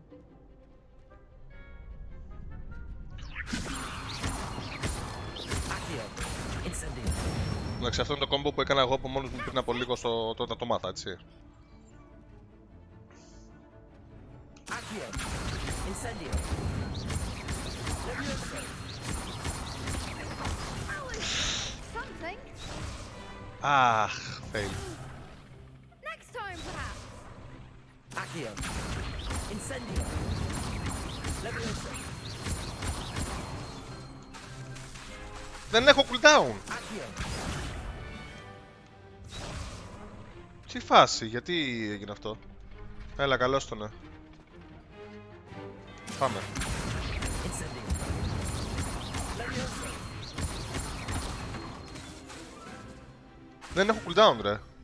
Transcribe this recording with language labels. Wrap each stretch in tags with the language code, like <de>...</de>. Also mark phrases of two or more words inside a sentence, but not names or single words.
<el>Εντάξει, αυτό είναι το κόμπο που έκανα εγώ από μόνος μου πριν από λίγο όταν το μάθα, έτσι. Αχ, fail.</el> <en>Next time, perhaps.</en> <el>Accio. Incendio. Levioso. Δεν έχω cooldown. Accio. Τι φάση, γιατί έγινε αυτό? Έλα, καλώς το ναι. Πάμε. Δεν έχω cooldown, ρε.</el>